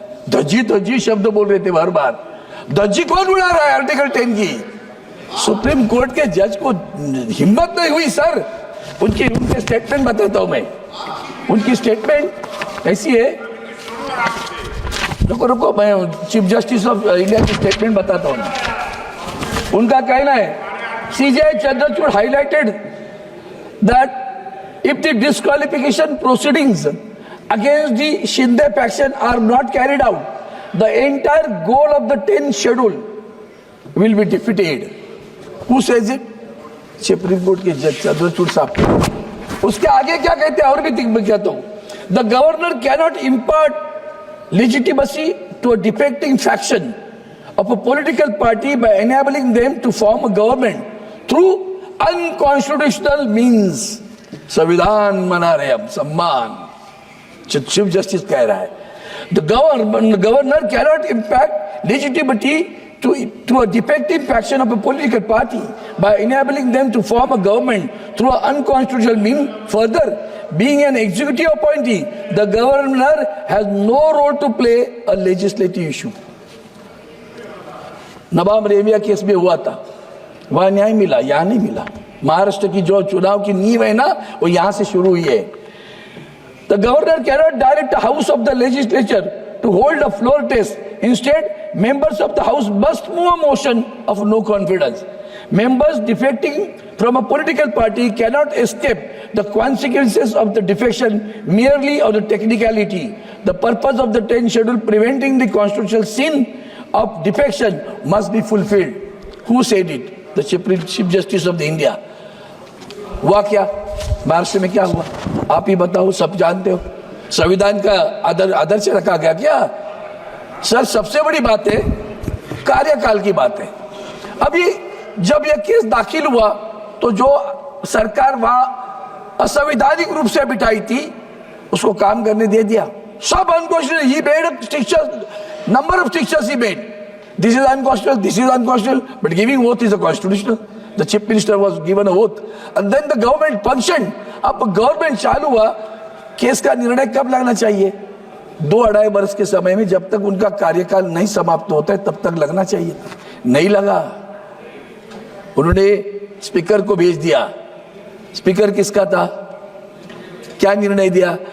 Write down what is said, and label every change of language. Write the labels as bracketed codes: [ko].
[hi] धज्जी शब्द बोल रहे थे हर बार। धज्जी कौन उड़ा रहा है आर्टिकल 10 की? सुप्रीम कोर्ट के जज को हिम्मत नहीं हुई सर। उनके स्टेटमेंट बताता हूं मैं। उनकी स्टेटमेंट ऐसी है, रुको मैं चीफ जस्टिस ऑफ इंडिया की स्टेटमेंट बताता हूं। उनका कहना है, [en] CJI Chandrachud highlighted that if the disqualification proceedings against the Shinde faction are not carried out, the entire goal of the 10th schedule will be defeated. Who says it? [hi] Supreme court के जज चंद्रचूड़ साहब। उसके आगे क्या कहते हैं, और भी कहता हूं, [en] the governor cannot impart legitimacy to a defecting faction of a political party by enabling them to form a government through unconstitutional means. [hi] संविधान मना रहे हम, सम्मान। चीफ जस्टिस कह रहा है, [en] The governor cannot impact legitimacy to a defective faction of a political party by enabling them to form a government through an unconstitutional means. Further, being an executive appointee, the governor has no role to play a legislative issue. [hi] Nawab Rebia case में हुआ था, वहां न्याय मिला, यहां नहीं मिला। महाराष्ट्र की जो चुनाव की नींव है ना, वो यहां से शुरू हुई है। [en] The governor cannot direct the house of the legislature to hold a floor test. Instead, members of the house must move a motion of no confidence. Members defecting from a political party cannot escape the consequences of the defection merely on a technicality. The purpose of the 10th schedule preventing the constitutional sin of defection must be fulfilled. Who said it? The Chief Justice of the India. [hi] हुआ क्या? महाराष्ट्र में क्या हुआ? आप ही बताओ, सब जानते हो। संविधान का आदर्श रखा गया क्या? सर, सबसे बड़ी बात है कार्यकाल की बात है। अभी जब यह केस दाखिल हुआ तो जो सरकार वहां असंवैधानिक रूप से बिठाई थी उसको काम करने दे दिया। [en] सब अनकॉन्स्टिट्यूशनल, ही made stricture, number of strictures he made. This is unconstitutional, this is unconstitutional, but giving oath is a constitutional. The chief minister was given a oath, and then the government functioned. [hi] अब government चालू हुआ, case का निर्णय कब लगना चाहिए? 2-2.5 वर्ष के समय में, जब तक उनका कार्यकाल नहीं समाप्त होता है तब तक लगना चाहिए। नहीं लगा, उन्होंने स्पीकर को भेज दिया। स्पीकर किसका था? क्या निर्णय दिया?